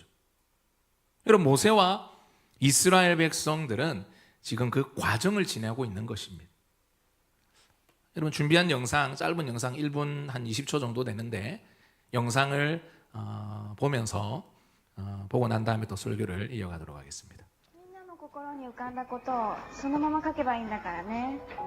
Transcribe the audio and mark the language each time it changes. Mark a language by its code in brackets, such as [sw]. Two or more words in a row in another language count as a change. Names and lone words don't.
[ko] 여러분, 모세와 이스라엘 백성들은 지금 그 과정을 지나고 있는 것입니다. 여러분, 준비한 영상, 짧은 영상 1분 한 20초 정도 되는데 영상을 보면서 보고 난 다음에 또 설교를 이어가도록 하겠습니다. [ja] みんなの心に浮かんだことをそのまま書けばいいんだからね。